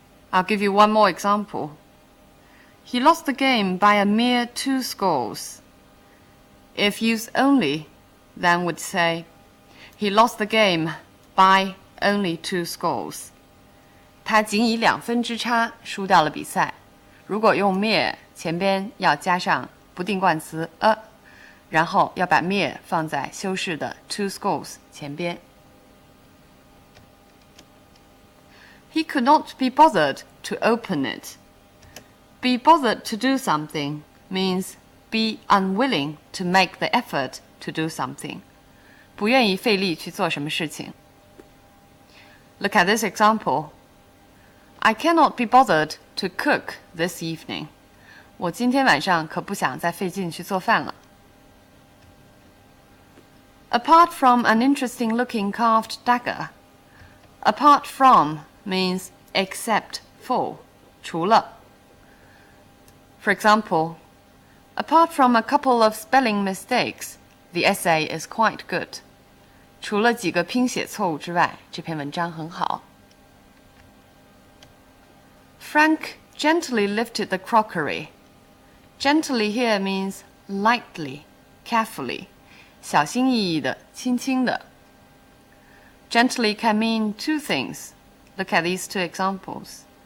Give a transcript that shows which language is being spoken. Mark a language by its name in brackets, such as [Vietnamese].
[English] I'll give you one more example. He lost the game by a mere 2 scores. If used only, then would say, he lost the game by only 2 scores. [Chinese] 他仅以2分之差输掉了比赛。如果用 mere 前边要加上不定冠词 a， 然后要把 mere 放在修饰的 2 scores 前边。 [English] He could not be bothered to open it. Be bothered to do something means be unwilling to make the effort to do something. [Chinese] 不愿意费力去做什么事情。 [English] Look at this example. I cannot be bothered to cook this evening. [Chinese] 我今天晚上可不想再费劲去做饭了。 [English] Apart from an interesting-looking carved dagger, apart from means except for, [Chinese] 除了。 [English] For example, apart from a couple of spelling mistakes, the essay is quite good. [Chinese] 除了几个拼写错误之外，这篇文章很好。 [English] Frank gently lifted the crockery. Gently here means lightly, carefully, [Chinese] 小心翼翼的，轻轻的。 [English] Gently can mean 2 things. Look at these 2 examples.